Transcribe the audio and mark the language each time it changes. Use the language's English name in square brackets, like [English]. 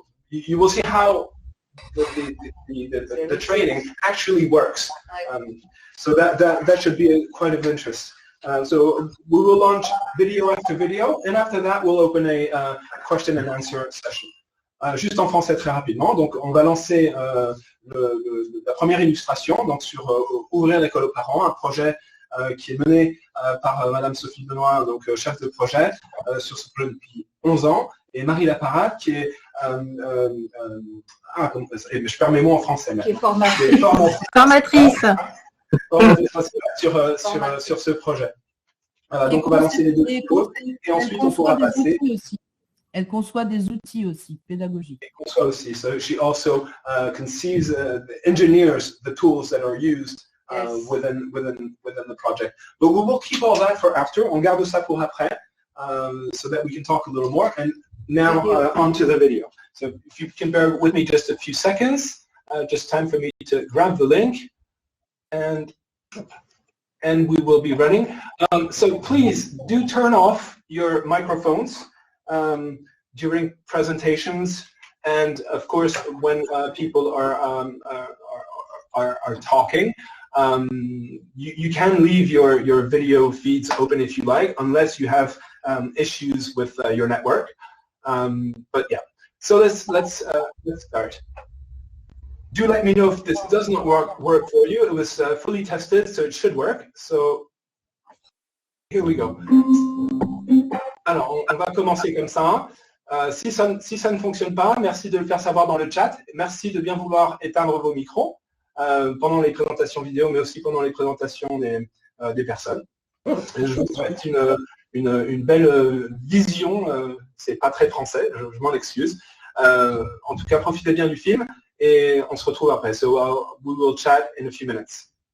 [English] You will see how the training actually works. So that should be quite of interest. So we will launch video after video, and after that we'll open a question and answer session. [French] Juste en français très rapidement, donc on va lancer la première illustration donc sur ouvrir l'école aux parents, un projet qui est mené par Madame Sophie Benoit, donc chef de projet sur ce projet depuis 11 ans, et Marie Laparade qui est je perds mes mots en français maintenant. Qui est formatrice sur ce projet. Voilà, donc on va lancer les 2 vidéos et ensuite on pourra passer. Elle conçoit des outils aussi pédagogiques. Elle conçoit aussi. [English] So she also conceives, engineers the tools that are used within the project. But we will keep all that for after. [French] On garde ça pour après, [English] so that we can talk a little more. And now on to the video. So if you can bear with me just a few seconds, just time for me to grab the link, and we will be running. So please do turn off your microphones during presentations, and of course when people are talking. You can leave your video feeds open if you like, unless you have issues with your network. But yeah, so let's start. Do let me know if this does not work for you. It was fully tested, so it should work. So here we go. [French] Alors, on va commencer comme ça. Si ça ne fonctionne pas, merci de le faire savoir dans le chat. Merci de bien vouloir éteindre vos micros pendant les présentations vidéo, mais aussi pendant les présentations des personnes. Et je vous souhaite une belle vision. C'est pas très français, je m'en excuse. En tout cas, profitez bien du film et on se retrouve après. [English] So we will chat in a few minutes.